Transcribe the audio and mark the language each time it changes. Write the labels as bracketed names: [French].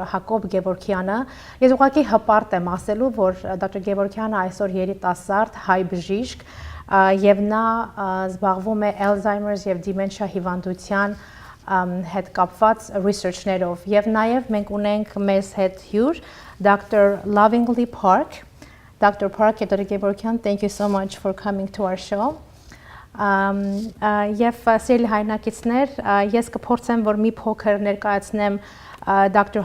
[Armenian] Hakop Gevorkyանը։ Ես ուղղակի հպարտ եմ ասելու, որ Dr. Gevorkyանը այսօր երիտասարդ հայ բժիշկ եւ նա զբաղվում է Alzheimer's եւ Dementia հիվանդության հետ կապված research-ներով եւ նաեւ մենք ունենք մեզ հետ հյուր Dr. [English] Lovingly Park. Dr. Park, Dr. Gevorkyan, thank you so much for coming to our show. [Armenian] Եվ սիրելի հայրենակիցներ, ես կփորձեմ, որ մի փոքր ներկայացնեմ Dr.